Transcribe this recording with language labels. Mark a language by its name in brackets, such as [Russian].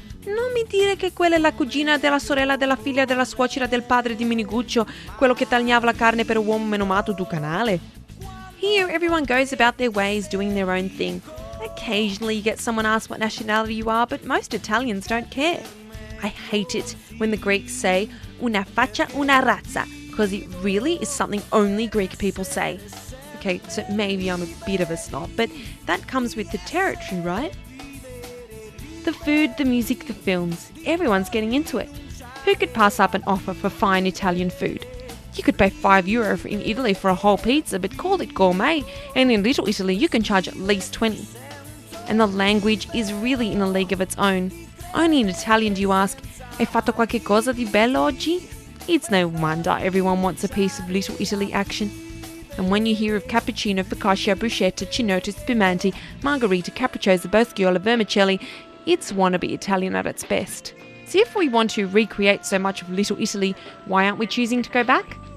[Italian] Non mi dire che quella è la cugina della sorella della figlia della suocera del padre di Miniguccio, quello che tagliava la carne per uomo menomato du canale." [English] Here everyone goes about their ways doing their own thing. Occasionally you get someone ask what nationality you are, but most Italians don't care. I hate it when the Greeks say [Italian] "una faccia, una razza," [English] because it really is something only Greek people say. Okay, so maybe I'm a bit of a snob, but that comes with the territory, right? The food, the music, the films, everyone's getting into it. Who could pass up an offer for fine Italian food? You could pay €5 in Italy for a whole pizza, but call it gourmet, and in Little Italy you can charge at least 20. And the language is really in a league of its own. Only in Italian do you ask, [Italian] "Hai fatto qualche cosa di bello oggi?" [English] It's no wonder everyone wants a piece of Little Italy action. And when you hear of cappuccino, focaccia, bruschetta, chinotto, spumante, margherita, capricciosa, bosciola, vermicelli, it's wannabe Italian at its best. So if we want to recreate so much of Little Italy, why aren't we choosing to go back?